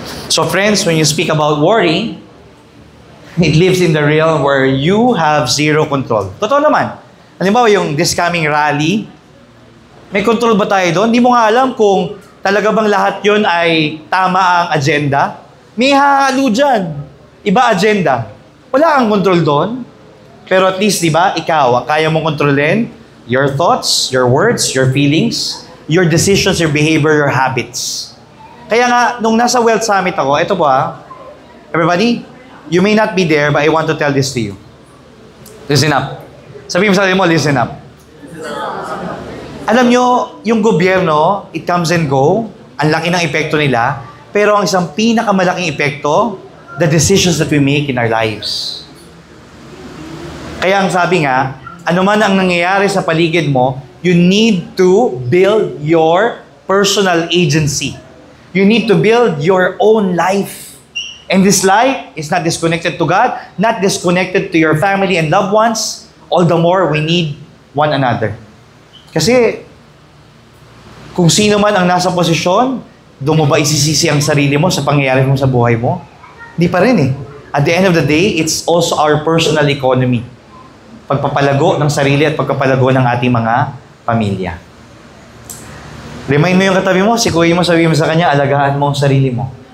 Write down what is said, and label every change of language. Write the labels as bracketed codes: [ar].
[en] So friends, when you speak about worry, it lives in the realm where you have zero control. [tl] Totoo naman. Halimbawa, yung this coming rally, may control ba tayo doon? Hindi mo nga alam kung talaga bang lahat yon ay tama ang agenda. May hahalo dyan. Iba agenda. Wala kang control doon. Pero at least, di ba, ikaw, kaya mong kontrolin [en] your thoughts, your words, your feelings, your decisions, your behavior, your habits. [tl] Kaya nga, nung nasa Wealth Summit ako, ito po [en] everybody, you may not be there, but I want to tell this to you. [tl] Listen up. Sabihin mo sa sarili mo, listen up. Alam nyo, yung gobyerno, [en] it comes and go, [tl] ang laki ng epekto nila, pero ang isang pinakamalaking epekto, [en] the decisions that we make in our lives. [tl] Kaya ang sabi nga, ano man ang nangyayari sa paligid mo, [en] you need to build your personal agency. You need to build your own life. And this life is not disconnected to God, not disconnected to your family and loved ones. All the more, we need one another. [tl] Kasi, kung sino man ang nasa posisyon, doon mo ba isisisi ang sarili mo sa pangyayari mo sa buhay mo? Hindi pa rin eh. [en] At the end of the day, it's also our personal economy. [tl] Pagpapalago ng sarili at pagpapalago ng ating mga pamilya. Remind mo yung katabi mo, sikuyin mo, sabihin mo sa kanya, alagaan mo ang sarili mo.